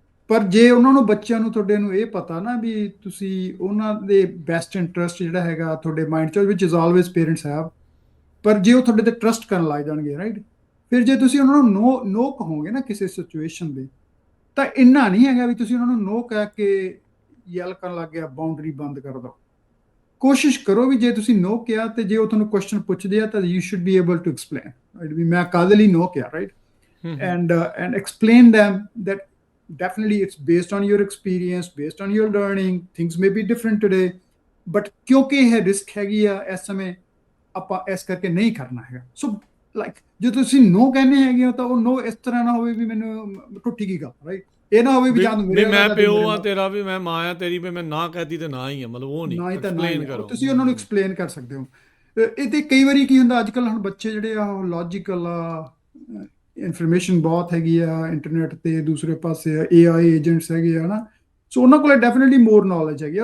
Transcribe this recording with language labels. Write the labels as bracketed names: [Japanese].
[Punjabi] ਪਰ ਜੇ ਉਹਨਾਂ ਨੂੰ, ਬੱਚਿਆਂ ਨੂੰ, ਤੁਹਾਡੇ ਨੂੰ ਇਹ ਪਤਾ ਨਾ ਵੀ ਤੁਸੀਂ ਉਹਨਾਂ ਦੇ ਬੈਸਟ ਇੰਟਰਸਟ ਜਿਹੜਾ ਹੈਗਾ ਤੁਹਾਡੇ ਮਾਈਂਡ 'ਚ, [English] ਵਿਚ is always parents have, [Punjabi] ਪਰ ਜੇ ਉਹ ਤੁਹਾਡੇ ਤੇ ਟਰਸਟ ਕਰਨ ਲੱਗ ਜਾਣਗੇ, ਰਾਈਟ, ਫਿਰ ਜੇ ਤੁਸੀਂ ਉਹਨਾਂ ਨੂੰ ਨੋ ਕਹੋਗੇ ਨਾ ਕਿਸੇ ਸਿਚੁਏਸ਼ਨ ਦੇ, ਤਾਂ ਇੰਨਾ ਨਹੀਂ ਹੈਗਾ ਵੀ ਤੁਸੀਂ ਉਹਨਾਂ ਨੂੰ ਨੋ ਕਹਿ ਕੇ ਯੈਲ ਕਰਨ ਲੱਗ ਗਿਆ, ਬਾਉਂਡਰੀ ਬੰਦ ਕਰ ਦਿਓ। ਕੋਸ਼ਿਸ਼ ਕਰੋ ਵੀ ਜੇ ਤੁਸੀਂ ਨੋ ਕਿਹਾ, ਤੇ ਜੇ ਉਹ ਤੁਹਾਨੂੰ ਕੁਐਸਚਨ ਪੁੱਛਦੇ ਆ, ਤਾਂ [English] you should be able to explain, [Punjabi] right, ਵੀ ਮੈਂ ਕਾਹਦੇ ਲਈ ਨੋ ਕਿਹਾ, right? [English] and explain them that definitely it's based on your experience, based on your learning, things may be different today, but [Punjabi] ਕਿਉਂਕਿ ਇਹ ਰਿਸਕ ਹੈਗੀ ਆ ਇਸ ਸਮੇਂ, ਆਪਾਂ ਇਸ ਕਰਕੇ ਨਹੀਂ ਕਰਨਾ ਹੈਗਾ। ਸੋ ਲਾਈਕ ਜੇ ਤੁਸੀਂ ਨੋ ਕਹਿੰਦੇ ਹੈਗੇ ਹੋ, ਤਾਂ ਉਹ ਨੋ ਇਸ ਤਰ੍ਹਾਂ ਨਾ ਹੋਵੇ ਵੀ ਮੈਨੂੰ ਟੁੱਟੀ ਗਈ ਗੱਲ, ਰਾਈਟ? ਇਹ ਨਾ ਹੋਵੇ ਵੀ ਜਾਂ ਮੈਂ ਪਿਓ ਆ ਤੇਰਾ, ਵੀ ਮੈਂ ਮਾਂ ਆ ਤੇਰੀ, ਵੀ ਮੈਂ ਨਾ ਕਹਤੀ ਤੇ ਨਾ ਹੀ ਆ, ਮਤਲਬ ਉਹ ਨਹੀਂ, ਐਕਸਪਲੇਨ ਕਰੋ। ਤੁਸੀਂ ਉਹਨਾਂ ਨੂੰ ਐਕਸਪਲੇਨ ਕਰ ਸਕਦੇ ਹੋ। ਇਹ ਤੇ ਕਈ ਵਾਰੀ ਕੀ ਹੁੰਦਾ, ਅੱਜ ਕੱਲ੍ਹ ਹੁਣ ਬੱਚੇ ਜਿਹੜੇ ਆ ਉਹ ਲੌਜੀਕਲ ਆ, ਇਨਫੋਰਮੇਸ਼ਨ ਬਹੁਤ ਹੈਗੀ ਆ ਇੰਟਰਨੈਟ ਤੇ, ਦੂਸਰੇ ਪਾਸੇ AI ਏਜੰਟਸ ਹੈਗੇ ਆ ਨਾ, ਸੋ ਉਹਨਾਂ ਕੋਲ ਡੈਫੀਨਿਟਲੀ ਮੋਰ ਨੌਲੇਜ ਹੈਗੀ ਆ।